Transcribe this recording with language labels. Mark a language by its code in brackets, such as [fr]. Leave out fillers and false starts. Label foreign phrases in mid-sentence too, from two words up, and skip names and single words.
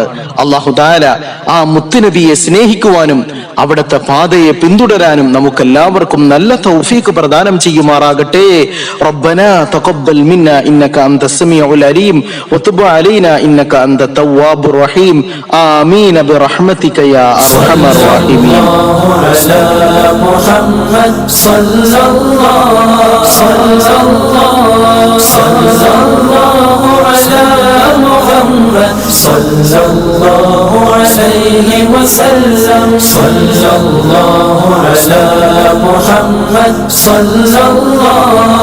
[ar] الله تعالى [ml] ആ മുത്തുനബിയെ സ്നേഹിക്കുവാനും അവിടുത്തെ പാതയെ പിന്തുടരാനും നമുക്കെല്ലാവർക്കും നല്ല തൗഫീഖ് പ്രദാനം ചെയ്യുമാറാകട്ടെ. [ar] ربنا تقبل منا إنك أنت السميع العليم وتب علينا إنك أنت التواب الرحيم. آمين برحمتك يا أرحم الراحمين. صلى الله عليه وسلم صلى الله على محمد صلى الله